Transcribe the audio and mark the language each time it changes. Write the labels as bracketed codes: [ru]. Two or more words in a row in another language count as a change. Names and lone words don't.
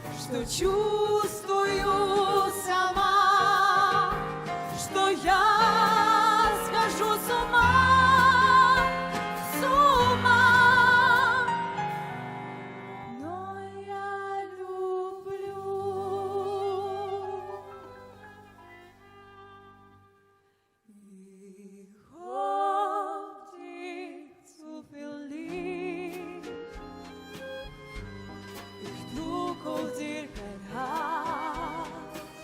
[ru] что чувствую сама, что я схожу с ума, с ума. Но я люблю. [de] Ich hoffe, dich zu verlieben. Ich trug auf dir kein Hass.